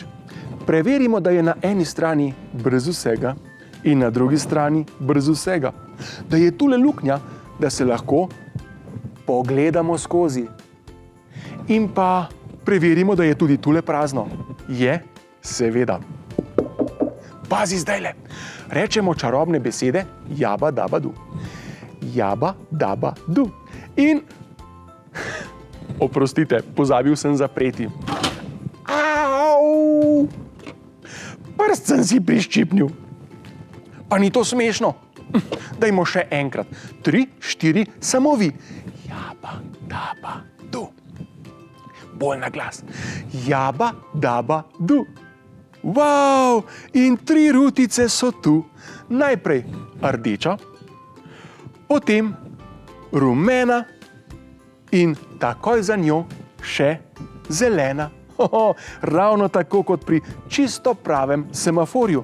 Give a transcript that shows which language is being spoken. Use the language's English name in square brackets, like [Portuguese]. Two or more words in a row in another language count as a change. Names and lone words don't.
[Slovenian] Preverimo, da je na eni strani brez vsega in na drugi strani brez vsega. Da je tule luknja, da se lahko pogledamo skozi. In pa preverimo, da je tudi tule prazno. Je? Seveda. Pazi zdajle. Rečemo čarobne besede jaba, daba, du. Jaba, daba, du. In, oprostite, pozabil sem zapreti. Au! Prst sem si priščipnil. Pa ni to smešno. Dajmo še enkrat. 3, 4, samo vi. Jaba, daba, du. Bolj na glas. Jaba, daba, du. Wow! In 3 rutice so tu. Najprej rdeča, potem rumena in takoj za njo še zelena. Ravno tako kot pri čisto pravem semaforju.